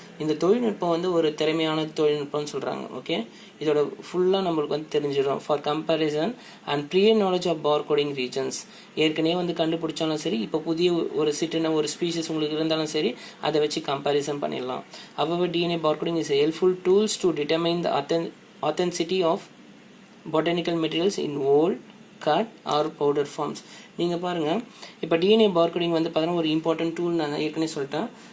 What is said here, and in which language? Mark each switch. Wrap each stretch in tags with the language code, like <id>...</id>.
<ta>இந்த தொழில்நுட்பம் வந்து ஒரு திறமையான தொழில்நுட்பம்னு சொல்கிறாங்க. ஓகே, இதோட ஃபுல்லாக நம்மளுக்கு வந்து தெரிஞ்சிடும்.</ta> <en>For comparison and prior knowledge of barcoding regions.</en> <ta>ஏற்கனவே வந்து கண்டுபிடிச்சாலும் சரி, இப்போ புதிய ஒரு சிட்டின ஒரு ஸ்பீஷஸ் உங்களுக்கு இருந்தாலும் சரி, அதை வச்சு கம்பேரிசன் பண்ணிடலாம்.</ta> <en>However, DNA barcoding is a helpful tools to determine the authenticity of botanical materials in whole, cut or powder forms.</en> <ta>நீங்கள் பாருங்கள், இப்போ டிஎன்ஏ பார்கோடிங் வந்து பார்த்தீங்கன்னா ஒரு இம்பார்ட்டன்ட் டூல் நான் ஏற்கனவே சொல்லிட்டேன்.</ta>